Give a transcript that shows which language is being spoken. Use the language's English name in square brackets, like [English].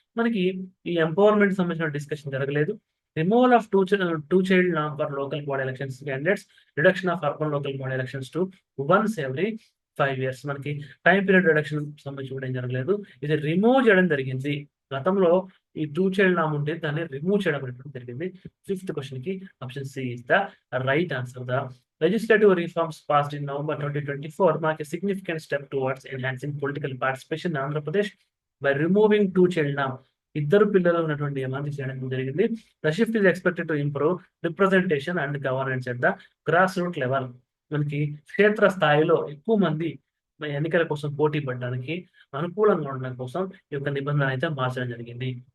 [Telugu] మనకి ఈ ఎంపవర్మెంట్ సంబంధించిన డిస్కషన్ జరగలేదు. [English] Removal of two child NAM for local body elections candidates. Reduction of urban local body elections to once every 5 years. [Telugu] మనకి time period reduction సంబంధించి కూడా ఏం జరగలేదు. ఇది రిమూవ్ చేయడం జరిగింది. గతంలో ఈ 2 చైల్డ్ నామ్ ఉంటే దాన్ని రిమూవ్ చేయడం అనేటువంటి జరిగింది. [English] 5th question కి option C is the right answer. The legislative reforms passed in November 2024 mark a significant step towards enhancing political participation in Andhra Pradesh by removing 2 child norm. [Telugu] ఇద్దరు పిల్లలు ఉన్నటువంటి నియమాన్ని చేయడం జరిగింది. [English] The shift is expected to improve representation and governance at the grass root level. [Telugu] మనకి క్షేత్ర స్థాయిలో ఎక్కువ మంది ఎన్నికల కోసం పోటీ పడడానికి అనుకూలంగా ఉండడం కోసం ఈ యొక్క నిబంధన అయితే మార్చడం జరిగింది.